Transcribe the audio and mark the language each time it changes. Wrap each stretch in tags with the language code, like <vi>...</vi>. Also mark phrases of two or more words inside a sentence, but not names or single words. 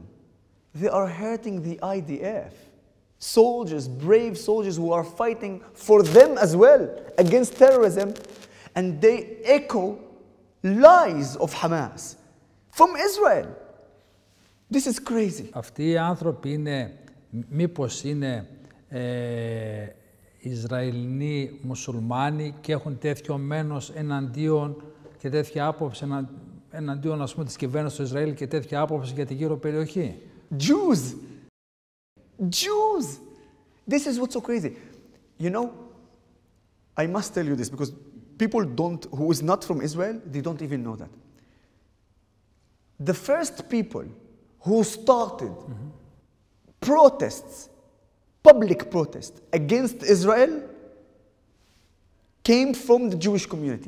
<en>They are hurting the IDF. Soldiers, brave soldiers who are fighting for them as well against terrorism, and they echo lies of Hamas from Israel. This is crazy.</en> <el>Αυτοί οι άνθρωποι μήπως είναι Ισραηλινοί μουσουλμάνοι και έχουν τέτοιο μένος εναντίον και τέτοια άποψη εναντίον, ας πούμε, της κυβέρνησης του Ισραήλ και τέτοια άποψη για τη γύρω περιοχή?</el> <en>Jews! Jews! This is what's so crazy. You know, I must tell you this because people who is not from Israel, they don't even know that. The first people who started protests, public protests against Israel came from the Jewish community.</en>